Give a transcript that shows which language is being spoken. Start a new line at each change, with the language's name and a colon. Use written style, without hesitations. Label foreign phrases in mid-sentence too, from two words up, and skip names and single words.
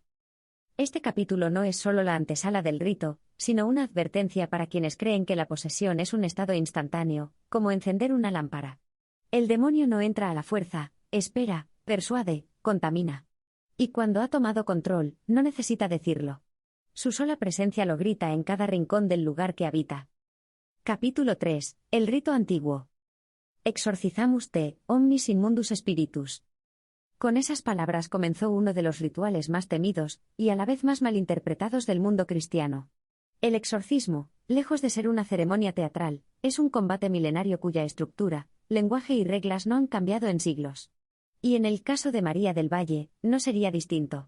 Spanish: Este capítulo no es solo la antesala del rito, sino una advertencia para quienes creen que la posesión es un estado instantáneo, como encender una lámpara. El demonio no entra a la fuerza, espera, persuade, contamina. Y cuando ha tomado control, no necesita decirlo. Su sola presencia lo grita en cada rincón del lugar que habita. Capítulo 3. El rito antiguo.
Latin: Exorcizamus te, omnis in mundus spiritus.
Spanish: Con esas palabras comenzó uno de los rituales más temidos, y a la vez más malinterpretados del mundo cristiano. El exorcismo, lejos de ser una ceremonia teatral, es un combate milenario cuya estructura, lenguaje y reglas no han cambiado en siglos. Y en el caso de María del Valle, no sería distinto.